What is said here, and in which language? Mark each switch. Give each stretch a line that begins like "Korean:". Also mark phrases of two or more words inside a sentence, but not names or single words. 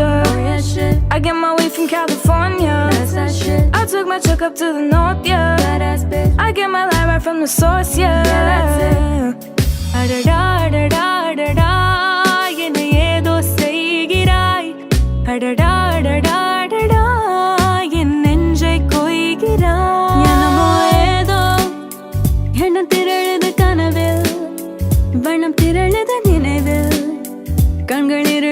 English: Oh, yeah, shit. I get my weed from California. That's that shit. I took my truck up to the north, yeah. Badass bitch. I get my light right from the source, yeah. Yeah, that's it.
Tamil: அடடா, அடடா, அடடா, என்ன ஏதோ செய்கிறாய். அடடா, அடடா, அடடா, என் நெஞ்சை கொய்கிறாய். ஏனோ ஏதோ, என்ன திரளுதா கனவில், வானம் திரளுதா நினைவில், கண்கள்